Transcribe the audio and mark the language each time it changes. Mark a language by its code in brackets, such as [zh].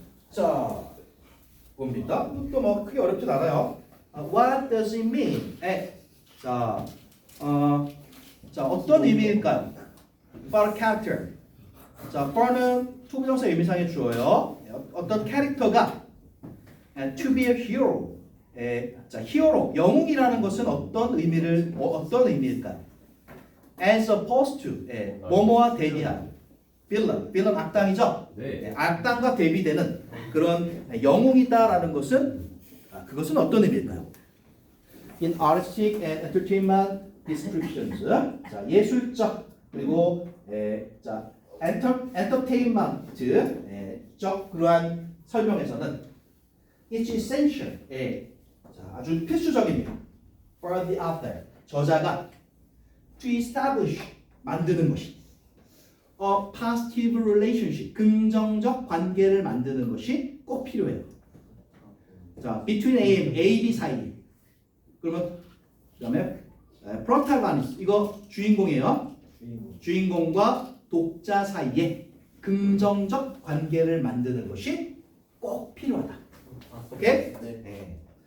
[ko] 자, 봅니다. 또 뭐 크게 어렵진 않아요. [en] What does it mean? [ko] 자, 어떤 의미일까요? [en] For a character. [ko] 자, for는 투부정사 의미상의 주어요. 어떤 캐릭터가 [en] to be a hero. [ko] 자, 히어로, 영웅이라는 것은 어떤 의미일까요? [en] As opposed to, [ko] 뭐뭐와 대비한 [en] villain [ko] 악당이죠. 네. 악당과 대비되는 그런 영웅이다라는 것은 그것은 어떤 의미일까요? [en] In artistic and entertainment descriptions, [ko] 자, 예술적 그리고 자, entertainment적 그러한 설명에서는 [en] it's essential, [ko] 자, 아주 필수적입니다. [en] For the author, [ko] 저자가 [en] to establish, [ko] 만드는 것이 [en] a positive relationship, [ko] 긍정적 관계를 만드는 것이 꼭 필요해요. 자, between A, B 사이. 그러면 그다음에 protagonist, 이거 주인공이에요. 주인공과 독자 사이에 긍정적 관계를 만드는 것이 꼭 필요하다. 오케이? 네.